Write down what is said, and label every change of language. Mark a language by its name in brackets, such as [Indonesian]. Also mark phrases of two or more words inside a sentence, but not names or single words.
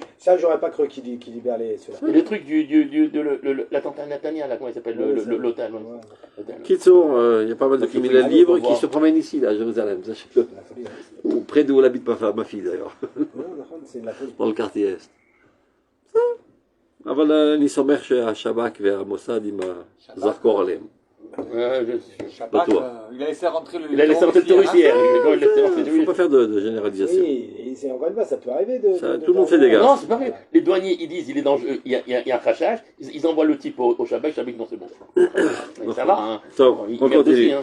[French] Ça, j'aurais pas cru qu'il libère ceux-là. Et le truc de l'attentat à Natania, là, comment il s'appelle, Oui, ça- l'hôtel. Ouais. L'hôtel. Kitsour, il y a pas mal de Donc, il faut criminels y aller libres pour qui voir. se promènent ici, là, à Jérusalem, sachez-le. La folie, hein. Ou près d'où habite ma fille, d'ailleurs, Non, c'est de la folie. dans le quartier Est. [Hebrew] אבל אני סומך שהשב"כ והמוסד עם הזרקור עליהם. [French] Shabbat, toi. il a laissé rentrer le Il a laissé rentrer le touriste hier. Il ne faut pas faire de généralisation. Oui, et c'est encore une fois, ça peut arriver de. Ça, de tout le monde faire- fait des gars. Non, c'est pas vrai. Les douaniers, ils disent, il est dangereux, il y a un crachage, ils envoient le type au Shabbat, non, c'est bon. Mais ça va, hein. Donc, Il on merde continue. aussi, hein.